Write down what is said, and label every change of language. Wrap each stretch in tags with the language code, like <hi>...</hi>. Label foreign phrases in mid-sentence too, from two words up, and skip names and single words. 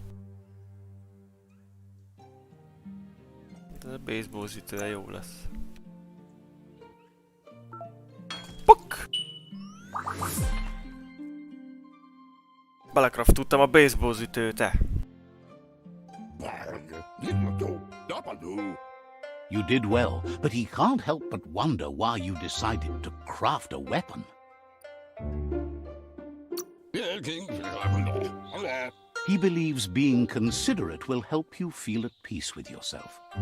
<hu>De a baseball ütője jó lesz. Puk! Belekraftoltam a baseball ütőt.</hu> <en>You did well, but he can't help but wonder why you decided to craft a weapon. He believes being considerate will help you feel at peace with yourself.</en>